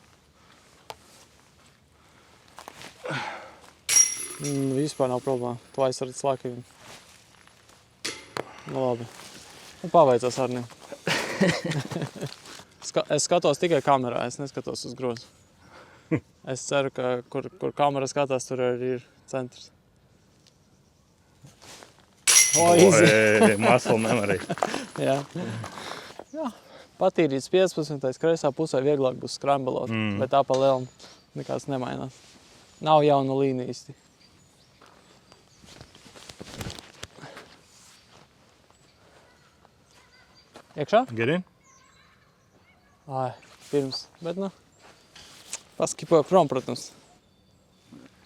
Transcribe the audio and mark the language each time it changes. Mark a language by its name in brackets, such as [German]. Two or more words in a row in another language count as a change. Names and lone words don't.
[Latvian] Vispār nav problēma. Tu aizsardz slāki viņu. Nu labi. Nu paveicās ar viņu. Es skatos tikai kamerā, es neskatos uz grozu. Es ceru, ka kur kamera skatās, tur arī ir centrs. Easy. [English] Muscle memory. [Latvian] Jā. Patīrīts 15. kreisā pusē vieglāk būs skrambelot, bet tā pa lielam nekāds nemainās. Nav jauna līnija īsti. Iekšā? [English] Get in? [Latvian] Pirms, bet nu, paskipoju prom, protams.